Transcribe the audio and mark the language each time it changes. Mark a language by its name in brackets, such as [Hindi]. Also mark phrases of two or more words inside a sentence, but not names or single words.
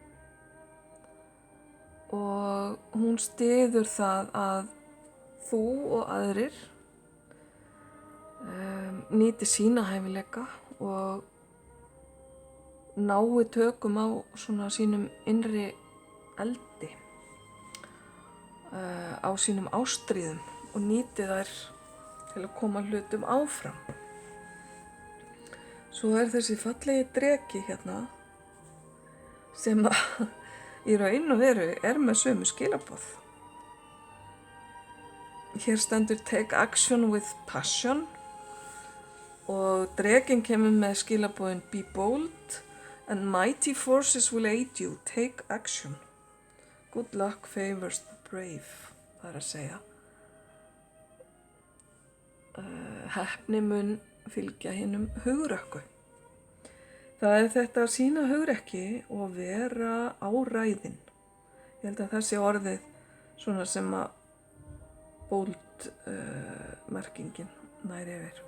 [Icelandic] Og hún styður það að þú og aðrir nýti sína hæfileika og nái tökum á svona sínum innri eldi, á sínum ástríðum og nýti þær til að koma hlutum áfram. Svo þessi fallegi dreki hérna sem í raun og veru með sömu skilaboð. Hér stendur [English] take action with passion [Icelandic] og drekinn kemur með skilaboðin [English] be bold and mighty forces will aid you, take action. Good luck favors the brave, [Icelandic] það að segja. Heppni mun fylgja hinum hugrökku. Það þetta að sýna hugrekki og vera áræðin. Ég held að það sé orðið svona sem að bold merkingin nær yfir.